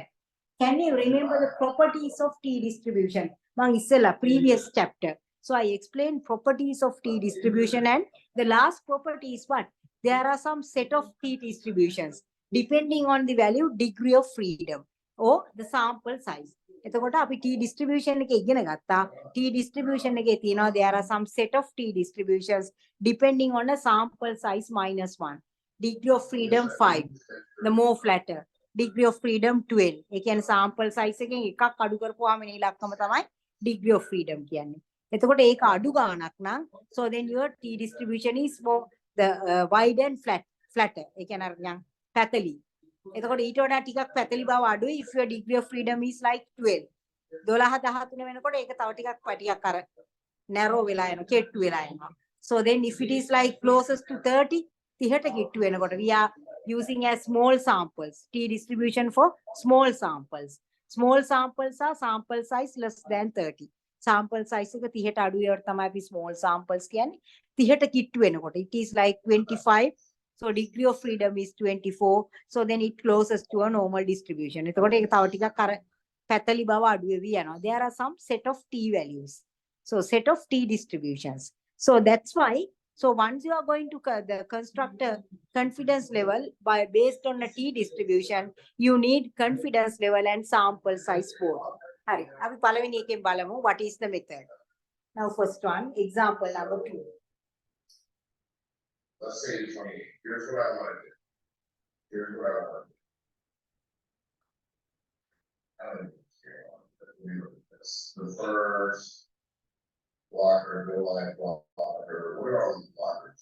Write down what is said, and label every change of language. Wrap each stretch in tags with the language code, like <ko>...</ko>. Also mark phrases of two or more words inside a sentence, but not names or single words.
<en>Can you remember the properties of t distribution? Previous chapter. So I explained properties of t distribution, and the last property is what? There are some set of t distributions depending on the value, degree of freedom or the sample size.</en> <si>එතකොට අපි</si> <en>t distribution</en> <si>එක ඉගෙන ගත්තා.</si> <en>t distribution</en> <si>එකේ තියෙනවා</si> <en>there are some set of t distributions depending on a sample size -1, degree of freedom 5, the more flatter, degree of freedom 12.</en> <si>ඒ කියන්නේ</si> <en>sample size</en> <si>එකෙන් එකක් අඩු කරපුවාම මේ ඉලක්කම තමයි</si> <en>degree of freedom</en> <si>කියන්නේ. එතකොට ඒක අඩු ගාණක් නම්</si> <en>so then your t distribution is for the wide and flatter.</en> <si>ඒ කියන්නේ අර නිකන් පැතලි. එතකොට ඊට වඩා ටිකක් පැතලි බව අඩුයි</si> <en>if your degree of freedom is like 12.</en> <si>12 13 වෙනකොට ඒක තව ටිකක් අර narrow වෙලා යනවා, කෙට්ටු වෙලා යනවා.</si> <en>So then if it is like closest to 30,</en> <si>30ට කෙට්ටු වෙනකොට</si> <en>we are using as small samples. T distribution for small samples. Small samples are sample size less than 30. Sample size</en> <si>එක 30ට අඩු ඒවට තමයි අපි</si> <en>small samples</en> <si>කියන්නේ. 30ට කිට්ටු වෙනකොට</si> <en>it is like 25. So degree of freedom is 24. So then it closes to a normal distribution.</en> <si>එතකොට ඒක තව ටිකක් අර පැතලි බව අඩු වෙවි යනවා.</si> <en>There are some set of t values. So set of t distributions. So that's why, so once you are going to construct a confidence level based on a t distribution, you need confidence level and sample size both.</en> <si>Hari, අපි පළවෙනි එකෙන් බලමු</si> <en>what is the method. Now first one, example number 2. Let's say 28. Here's what I want to do. Here's what I want to do. I don't know if this. The first blocker, the line blocker, what are all these blockers?</en>